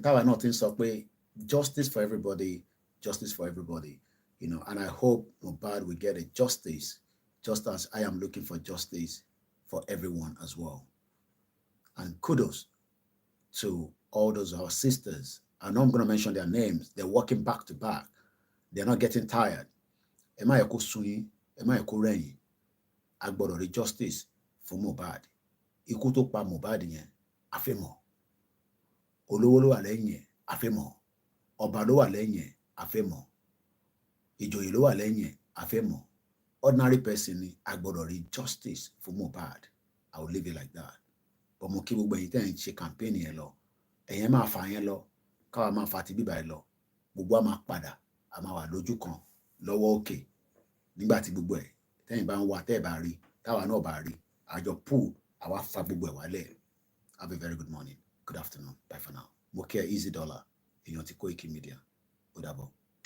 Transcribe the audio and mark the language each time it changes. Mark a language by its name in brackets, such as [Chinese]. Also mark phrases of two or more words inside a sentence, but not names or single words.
[English] Justice for everybody, and I hope Mohbad will get a justice, just as I am looking for justice for everyone as well. And kudos to all those our sisters. I'm not going to mention their names. They're working back to back. They're not getting tired. Agboro justice for Mohbad. [Yoruba] Ikú tó pa Mohbad yẹn, a fẹ́ mọ̀. Olówó ló wà lẹ́yìn ẹ̀, a fẹ́ mọ̀. Ọba ló wà lẹ́yìn ẹ̀, a fẹ́ mọ̀. Ìjòyè ló wà lẹ́yìn ẹ̀, a fẹ́ mọ̀. [English] Ordinary person [Yoruba] ni agboro [English] justice for Mohbad. I will leave it like that. [Yoruba] But mo kí gbogbo ẹ̀yin tẹ́ ń ṣe campaign yẹn lọ. Ẹ̀yin máa fà yẹn lọ, káwa máa fà ti bíbà yẹn lọ. Gbogbo a máa padà, a máa wà lójú kan lọ́wọ́ òkè nígbà tí gbogbo ẹ̀ tẹ́yìn bá ń wá tẹ́ ẹ̀ bá rí táwa náà bá rí àjọ pool àwa fa gbogbo ẹ̀ wálẹ̀. [English] Have a very good morning, good afternoon, bye for now. [Yoruba] Mo kí ẹ Easy Dollar èèyàn ti Koiki Media ó dàbọ̀.